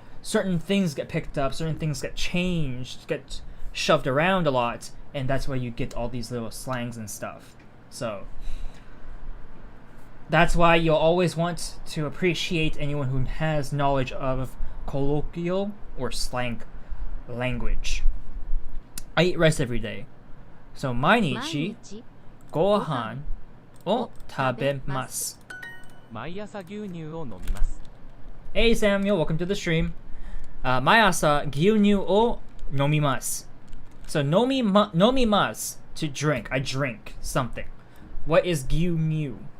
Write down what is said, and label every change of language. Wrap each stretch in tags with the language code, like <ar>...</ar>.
<en>certain things get picked up, certain things get changed, get shoved around a lot, and that's why you get all these little slangs and stuff. So that's why you'll always want to appreciate anyone who has knowledge of colloquial or slang language. I eat rice every day.</en> <ja>So 毎日ご飯を食べます。毎朝牛乳を飲みます。</ja> <en>Hey Samuel, welcome to the stream.</en> <ja>毎朝牛乳を飲みます。</ja> <en>So 飲みます to drink. I drink something. What is 牛乳?</en>